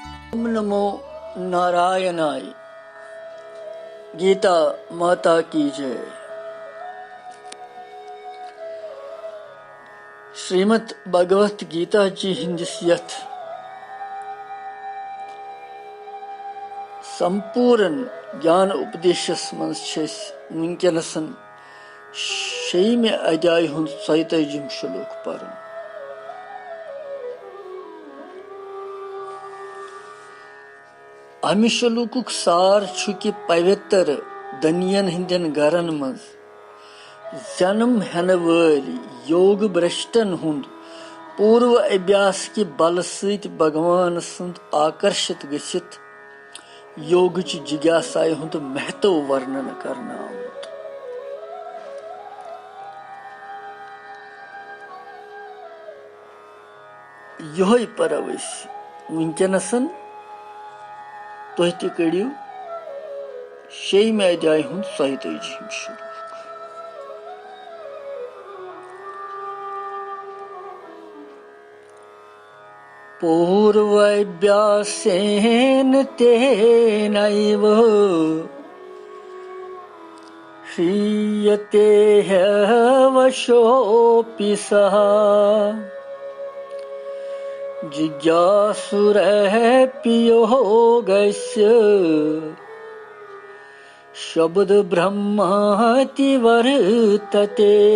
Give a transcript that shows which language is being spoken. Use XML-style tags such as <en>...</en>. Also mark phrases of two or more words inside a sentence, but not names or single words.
<sa>ओम नमो नारायणाय।</sa> <hi>गीता माता की जय।</hi> <ks>श्रीमद् भगवत गीता जी हिंदिस यथ संपूर्ण ज्ञान उपदेशस मज वुनकनसन शेयमे अध्याय हुंद 42 श्लोक परन। अमि श्लोकुक सार छु कि पवित्र दनियन हिंदन गरन मज जन्म हेन वल योग भ्रष्टन हुंद पूर्व अभ्यास कि बल सहित भगवान सुंद आकर्षित गसित योग जिज्ञासाय हुंद महत्व वर्णन करना आमुत। यही परवश वुनकनसन तुह ति करियो 6 अध्याय हुंद 42 श्लोक।</ks> <sa>पूर्वाभ्यासेन तेनैव ह्रियते ह्यवशोऽपि सः जिज्ञासुरःपि योगस्य शब्दब्रह्माति वर्तते।</sa>